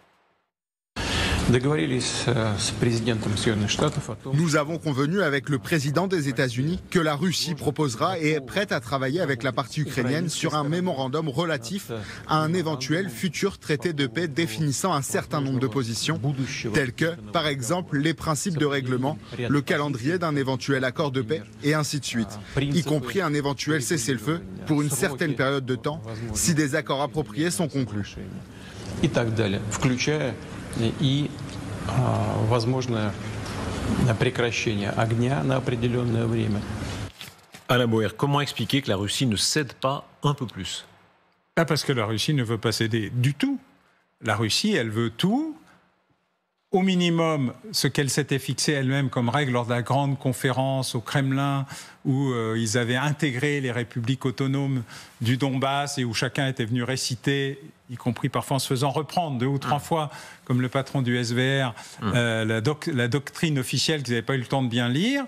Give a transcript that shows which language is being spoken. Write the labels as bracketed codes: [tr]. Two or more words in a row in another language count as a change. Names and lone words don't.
[fr] Nous avons convenu avec le président des États-Unis que la Russie proposera et est prête à travailler avec la partie ukrainienne sur un mémorandum relatif à un éventuel futur traité de paix définissant un certain nombre de positions, telles que, par exemple, les principes de règlement, le calendrier d'un éventuel accord de paix et ainsi de suite, y compris un éventuel cessez-le-feu pour une certaine période de temps, si des accords appropriés sont conclus. [ru] И возможное прекращение огня на определенное время. [fr] Alain Boer, comment expliquer que la Russie ne cède pas un peu plus? Parce que la Russie ne veut pas céder du tout. La Russie, elle veut tout. Au minimum, ce qu'elle s'était fixé elle-même comme règle lors de la grande conférence au Kremlin, où ils avaient intégré les républiques autonomes du Donbass et où chacun était venu réciter, y compris parfois en se faisant reprendre 2 ou 3 fois, comme le patron du SVR, la doctrine officielle qu'ils n'avaient pas eu le temps de bien lire.